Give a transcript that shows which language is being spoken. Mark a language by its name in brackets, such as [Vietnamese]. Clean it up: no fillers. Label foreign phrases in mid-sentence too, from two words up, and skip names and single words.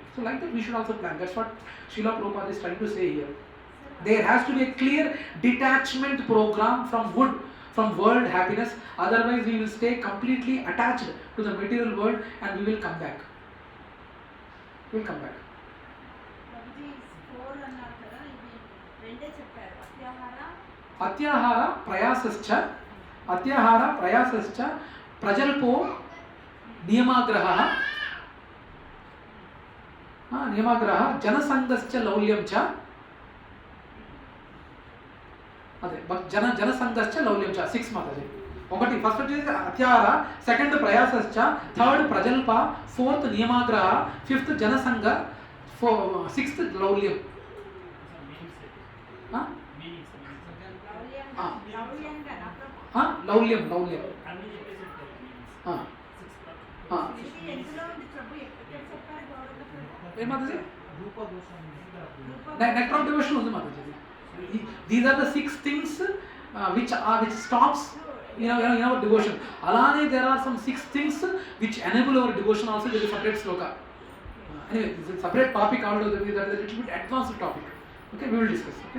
[English] So like that we should also plan. That's what Śrīla Prabhupāda is trying to say here. There has to be a clear detachment program from world happiness. Otherwise, we will stay completely attached to the material world and we will come back. We will come back. [Sanskrit] Atyahara prayasascha prajalpo niyamagraha janasangascha laulyamcha. Janasangascha laulyamcha. [English] 6 Mataji. [Telugu] ఒకటి ఫస్ట్ వచ్చేసి అత్యార, సెకండ్ ప్రయాసశ్చ, థర్డ్ ప్రజల్ప, ఫోర్త్ నియమాగ్రహ, ఫిఫ్త్ జనసంగ, సిక్స్త్ లౌల్యం. లౌల్యం లౌల్యం ఏం మాతాజీ? [English] next of devotion [Telugu] ఉంది మాతాజీ. [English] These are the 6 things which stops in our devotion. Alane there are some 6 things which enable our devotion also. There is a separate shloka. Anyway, this is a separate topic altogether. That is a little bit advanced topic. Okay, we will discuss. Okay.